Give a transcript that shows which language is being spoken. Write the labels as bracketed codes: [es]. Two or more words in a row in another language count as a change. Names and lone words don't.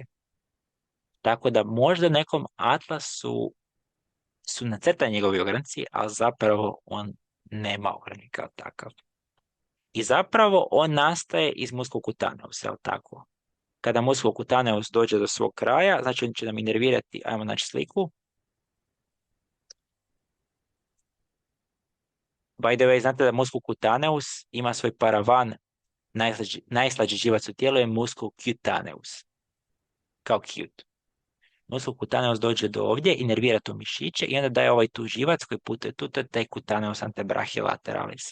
[hr] Tako da možda nekom atlasu su nacrtani njegovi ogranci, ali zapravo on nema ogranke kao takav. I zapravo on nastaje iz musculocutaneus, je li tako? Kada musculocutaneus dođe do svog kraja, znači on će nam inervirati, ajmo naći sliku. [en] By the way, [hr] znate da musculocutaneus ima svoj paravan, najslađi živac u tijelu je musculocutaneus, kao cute. Musculocutaneus dođe do ovdje, inervira tu mišiće i onda daje ovaj tu živac koji putuje tu, to je taj [la] cutaneus antebrachilateralis.